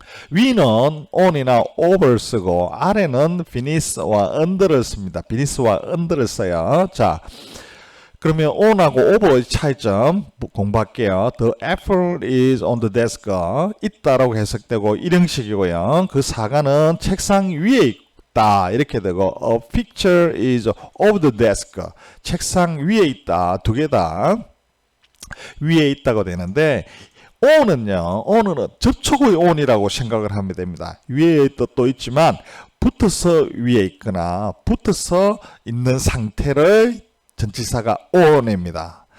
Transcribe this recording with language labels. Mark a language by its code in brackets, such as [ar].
[ko] 위는 on이나 over 쓰고 아래는 finis와 under를 씁니다. finis와 under를 써요. 자, 그러면 on하고 over의 차이점 공부할게요. [en] The apple is on the desk. [ko] 있다라고 해석되고 일형식이고요. 그 사과는 책상 위에 있다. 이렇게 되고 [en] a picture is over the desk. [ko] 책상 위에 있다. 두 개 다 위에 있다고 되는데 on은요, on은 접촉의 on이라고 생각을 하면 됩니다. 위에 뜻도 있지만 붙어서 위에 있거나 붙어서 있는 상태를 전치사가 on입니다.